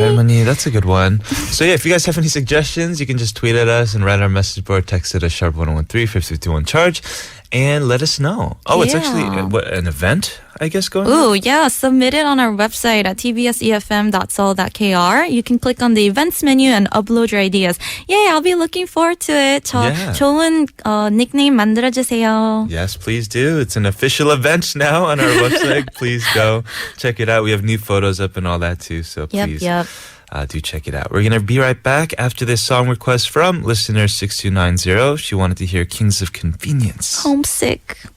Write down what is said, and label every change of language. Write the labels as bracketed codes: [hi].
[en] Harmony, that's a good one. So yeah, if you guys have any suggestions, you can just tweet at us and write our message board, text it at #1013 551 charge, and let us know. Oh, it's actually an event, I guess, going on? Ooh, yeah. Submit it on our website at tbsefm.seoul.kr. You can click on the events menu and upload your ideas. Yeah, I'll be looking forward to it. Yeah. [ko] 좋은 닉네임 만들어주세요. [en] Yes, please do. It's an official event now on our website. Please go check it out. We have new photos up and all that too, so please do check it out. We're going to be right back after this song request from listener 6290. She wanted to hear Kings of Convenience. Homesick.